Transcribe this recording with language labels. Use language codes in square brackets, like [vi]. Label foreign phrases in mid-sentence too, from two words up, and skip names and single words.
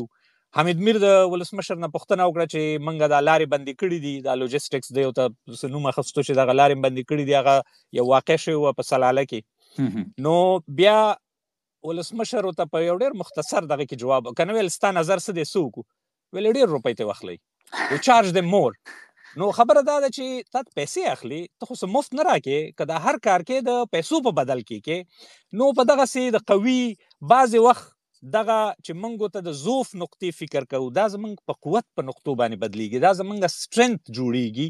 [ps] حمید میر د ولسمشر نه پوښتنه وکړه چې موږ دا لارې بندې کړي دي، دا لوجسټکس دی ورته څه نوم اخیستو چې دغه لارې بندې کړي دي. هغه یو واقع شوې وه په سلاله کې. نو بیا ولسمشر ورته په یو ډېر مختصر دغه کې جواب، که نه ویل ستا نظر څه دی څه وکړو؟ ویل ډېر روپۍ ته واخلئ، [en] we charge them more. [ps] نو خبره دا ده چې تا پیسې اخلي، ته خو څه مفت نه راکې. که دا هر کار کې د پیسو په بدل کې نو په دغسې د قوي بعضې وخت دغه چې موږ ته د ضعف نقطې فکر کوو، دا زموږ په قوت په نقطو باندې بدلیږي، دا زموږ سټرنث جوړیږي.